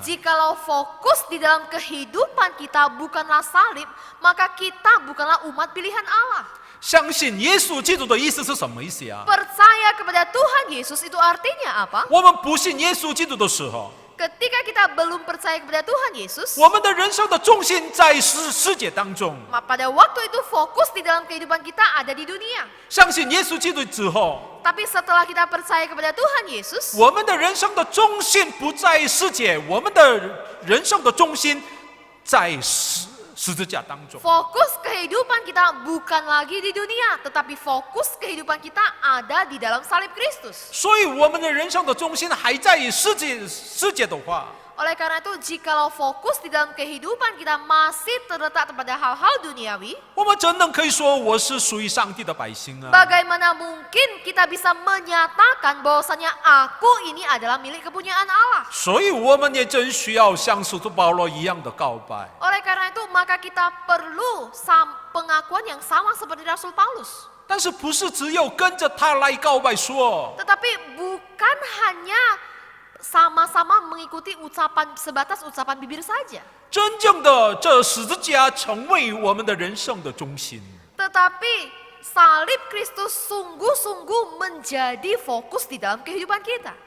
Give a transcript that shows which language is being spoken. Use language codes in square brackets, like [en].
[id] Jikalau fokus di dalam kehidupan kita bukanlah salib, maka kita bukanlah umat pilihan Allah. [zh] 相信耶稣基督的意思是什么意思啊？ [id] Percaya kepada Tuhan Yesus itu artinya apa? [zh] 我们不信耶稣基督的时候， [id] Ketika kita belum percaya kepada Tuhan Yesus, [zh] 我们的人生的重心在世界当中。 [id] pada waktu itu fokus di dalam kehidupan kita ada di dunia. [zh] 相信耶稣基督之后， [id] Tapi setelah kita percaya kepada Tuhan Yesus, [zh] 我们的人生的重心不在世界，我们的人生的重心在十字架当中。 [id] fokus kehidupan kita bukan lagi di dunia, tetapi fokus kehidupan kita ada di dalam salib Kristus. [zh] 所以我们的人生的重心还在世界的话， [id] Oleh karena itu, jikalau fokus di dalam kehidupan kita masih terletak pada hal-hal duniawi, [zh] 我们怎能可以说我是属于上帝的百姓啊？ [id] bagaimana mungkin kita bisa menyatakan bahwasanya aku ini adalah milik kepunyaan Allah? [zh] 所以我们也真需要像使徒保罗一样的告白。 [id] Oleh karena itu, maka kita perlu pengakuan yang sama seperti Rasul Paulus. [zh] 但是不是只有跟着他来告白说， [id] Tetapi bukan hanya sama-sama mengikuti sebatas ucapan bibir saja. [zh] 真正的这十字架成为我们的人生的中心。 [id] Tetapi salib Kristus sungguh-sungguh menjadi fokus di dalam kehidupan kita.